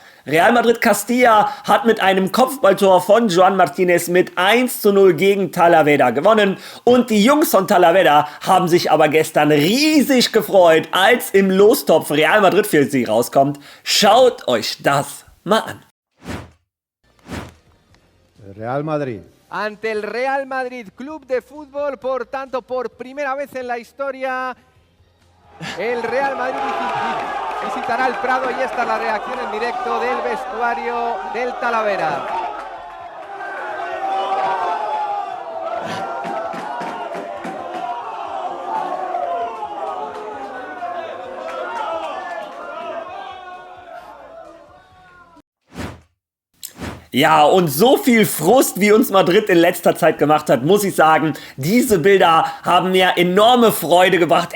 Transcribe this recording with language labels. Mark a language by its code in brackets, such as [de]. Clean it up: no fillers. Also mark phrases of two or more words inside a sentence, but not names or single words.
[de] Real Madrid Castilla hat mit einem Kopfballtor von Joan Martinez mit 1:0 gegen Talavera gewonnen und die Jungs von Talavera haben sich aber gestern riesig gefreut, als im Lostopf Real Madrid für sie rauskommt. Schaut euch das mal an. Real Madrid. [es] Ante el Real Madrid Club de Fútbol, por tanto, por primera vez en la historia, el Real Madrid visitará el Prado y esta es la reacción en directo del vestuario del Talavera. [de] Ja, und so viel Frust, wie uns Madrid in letzter Zeit gemacht hat, muss ich sagen, diese Bilder haben mir enorme Freude gebracht.